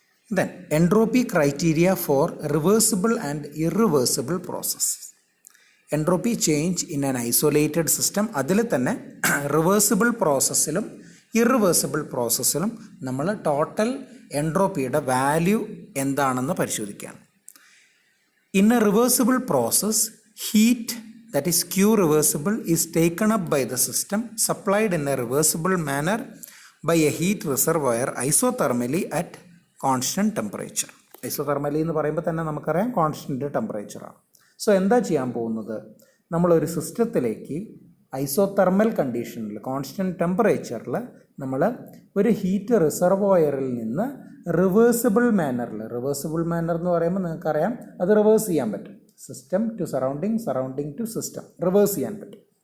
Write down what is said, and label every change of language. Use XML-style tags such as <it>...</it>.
<en>Then entropy criteria for reversible and irreversible process. Entropy change in an isolated system.</en> <ml>അതിൽ തന്നെ reversible പ്രോസസ്സിലും irreversible പ്രോസസ്സിലും നമ്മൾ total എൻട്രോപ്പിയുടെ value എന്താണെന്ന് പരിശോധിക്കുകയാണ്.</ml> <en>In a reversible process, heat, that is Q reversible, is taken up by the system, supplied in a reversible manner by a heat reservoir isothermally at constant temperature.</en> <ml>Isothermally എന്ന് പറയുമ്പോൾ തന്നെ നമുക്കറിയാം constant ടെമ്പറേച്ചറാണ്. So എന്താ ചെയ്യാൻ പോകുന്നത്? നമ്മളൊരു സിസ്റ്റത്തിലേക്ക് isothermal കണ്ടീഷനിൽ കോൺസ്റ്റൻറ്റ് ടെമ്പറേച്ചറിൽ നമ്മൾ ഒരു ഹീറ്റ് റിസർവോയറിൽ നിന്ന് റിവേഴ്സിബിൾ മാനർ എന്ന് പറയുമ്പോൾ നിങ്ങൾക്കറിയാം അത് റിവേഴ്സ് ചെയ്യാൻ പറ്റും.</ml> <en>system to surrounding to system</en> <ml>reverse ചെയ്യാൻ പറ്റും.</ml>